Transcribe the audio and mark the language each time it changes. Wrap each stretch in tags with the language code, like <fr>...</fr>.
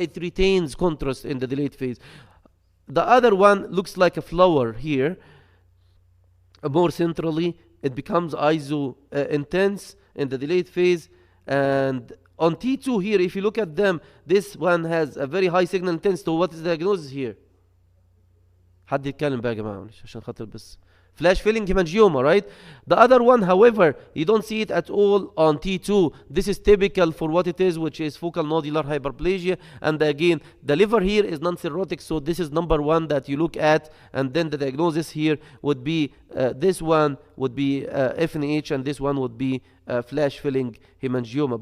<en>It retains contrast in the delayed phase. The other one looks like a flower here. More centrally, it becomes intense in the delayed phase. And on T2 here, if you look at them, this one has a very high signal intensity. So what is the diagnosis here?</en> <ar>حد يتكلم بقى يا جماعة عشان خاطر بس.</ar> <en>Flash filling hemangioma, right? The other one, however, you don't see it at all on T2. This is typical for what it is, which is focal nodular hyperplasia. And again, the liver here is non-cirrhotic, so this is number 1 that you look at. And then the diagnosis here would be this one would be FNH, and this one would be flash filling hemangioma.</en>